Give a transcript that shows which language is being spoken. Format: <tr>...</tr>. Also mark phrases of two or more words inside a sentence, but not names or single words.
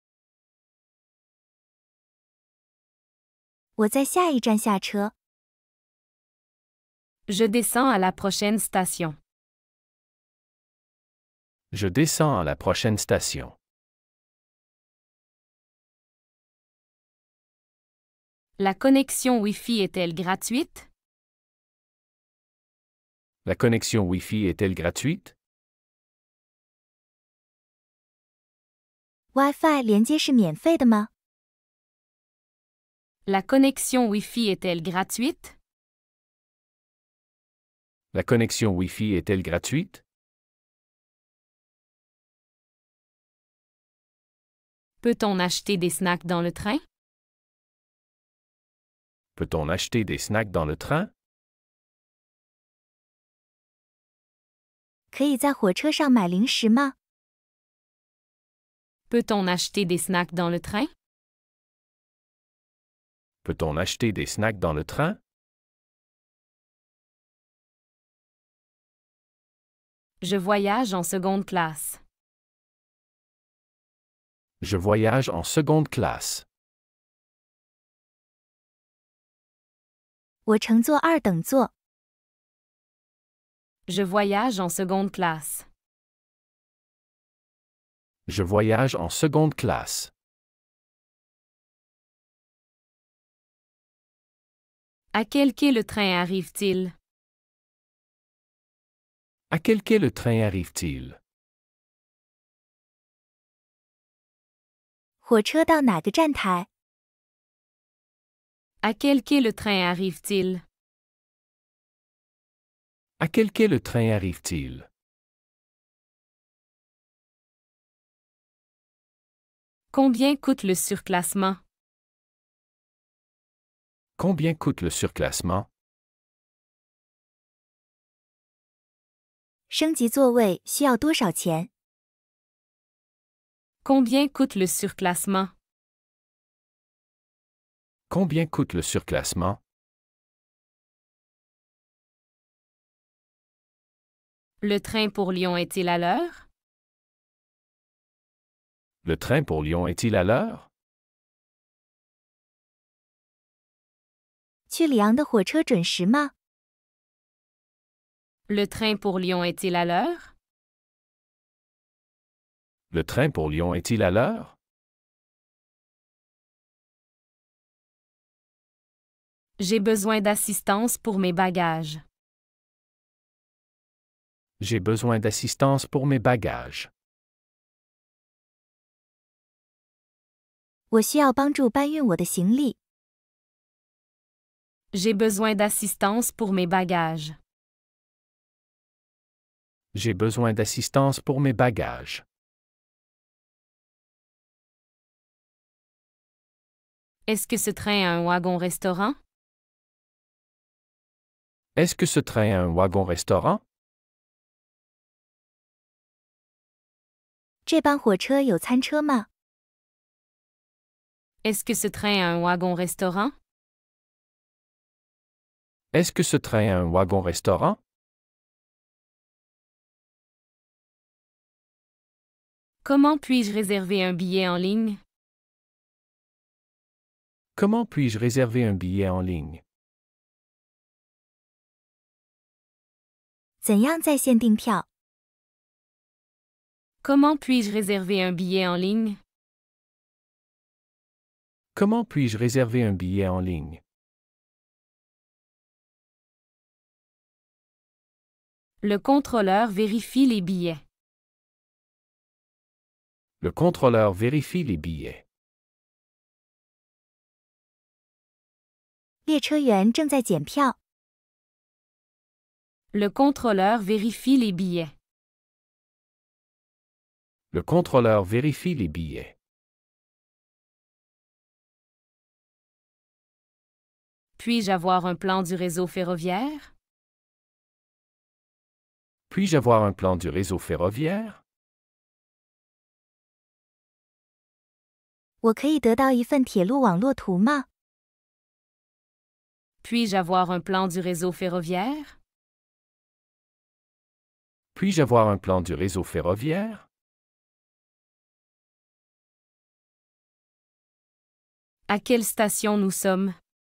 <zh>我在下一站下车。</zh> <fr>Je descends à la prochaine station. Je descends à la prochaine station. La connexion Wi-Fi est-elle gratuite? La connexion Wi-Fi est-elle gratuite?</fr> <zh>WiFi 连接是免费的吗？</zh> <fr>La connexion Wi-Fi est-elle gratuite? La connexion Wi-Fi est-elle gratuite? Peut-on acheter des snacks dans le train? Peut-on acheter des snacks dans le train?</fr> <zh>可以在火车上买零食吗？</zh> <fr>Peut-on acheter des snacks dans le train? Peut-on acheter des snacks dans le train? Je voyage en seconde classe. Je voyage en seconde classe.</fr> <zh>我乘坐二等座。</zh> <fr>Je voyage en seconde classe. Je voyage en seconde classe. À quel quai le train arrive-t-il? À quel quai le train arrive-t-il?</fr> <zh>火车到哪个站台？</zh> <fr>À quel quai le train arrive-t-il? À quel quai le train arrive-t-il? Combien coûte le surclassement? Combien coûte le surclassement?</fr> <zh>升级座位需要多少钱？</zh> <fr>Combien coûte le surclassement? Combien coûte le surclassement? Le train pour Lyon est-il à l'heure? Le train pour Lyon est-il à l'heure?</fr> <zh>去里昂的火车准时吗？</zh> <fr>Le train pour Lyon est-il à l'heure? Le train pour Lyon est-il à l'heure? J'ai besoin d'assistance pour mes bagages. J'ai besoin d'assistance pour mes bagages.</fr> <zh>我需要帮助搬运我的行李。</zh> <fr>J'ai besoin d'assistance pour mes bagages. J'ai besoin d'assistance pour mes bagages. Est-ce que ce train a un wagon-restaurant? Est-ce que ce train a un wagon-restaurant?</fr> <zh>这班火车有餐车吗？</zh> <fr>Est-ce que ce train a un wagon-restaurant? Est-ce que ce train a un wagon-restaurant? Comment puis-je réserver un billet en ligne? Comment puis-je réserver un billet en ligne?</fr> <zh>怎样在线订票？</zh> <fr>Comment puis-je réserver un billet en ligne? Comment puis-je réserver un billet en ligne? Le contrôleur vérifie les billets. Le contrôleur vérifie les billets.</fr> <zh>列车员正在检票。</zh> <fr>Le contrôleur vérifie les billets. Le contrôleur vérifie les billets. Puis-je avoir un plan du réseau ferroviaire? Puis-je avoir un plan du réseau ferroviaire?</fr> <zh>我可以得到一份铁路网络图吗？</zh> <fr>Puis-je avoir un plan du réseau ferroviaire? Puis-je avoir un plan du réseau ferroviaire? À quelle station nous sommes?</fr>